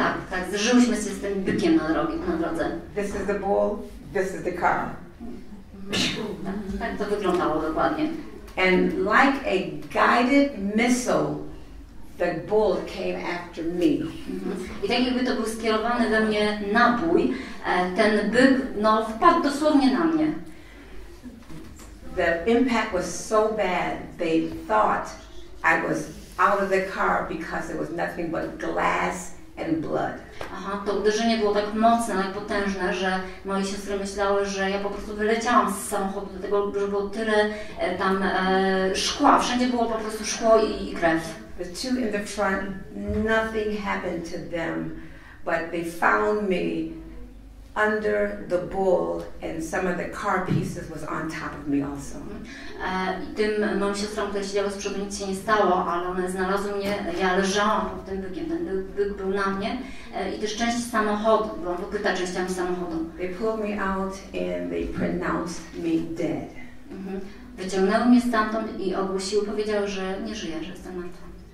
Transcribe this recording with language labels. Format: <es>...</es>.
<pl>Tak, zderzyłyśmy się z tym bykiem na drodze.</pl> <en>This is the bull, this is the car.</en> <pl>Tak to wyglądało dokładnie.</pl> <en>And like a guided missile, the bull came after me.</en> <pl>I tak jakby to był skierowany we mnie nabój, ten byk wpadł dosłownie na mnie.</pl> <en>The impact was so bad, they thought I was out of the car because there was nothing but glass and blood.</en> <pl>To uderzenie było tak mocne, tak potężne, że moje siostry myślały, że ja po prostu wyleciałam z samochodu, dlatego że było tyle tam szkła, wszędzie było po prostu szkło i krew.</pl> <en>The two in the front, nothing happened to them, but they found me under the bull, and some of the car pieces was on top of me also.</en> <pl>I tym moim siostrom, które siedziały z przodu, nic się nie stało, ale one znalazły mnie, ja leżałam pod tym bykiem, ten byk był na mnie i też część samochodu, byłam pokryta częściami samochodu.</pl> <en>They pulled me out and they pronounced me dead.</en> <pl>Wyciągnęły mnie stamtąd i ogłosiły, powiedziały, że nie żyję, że jestem martwa.</pl>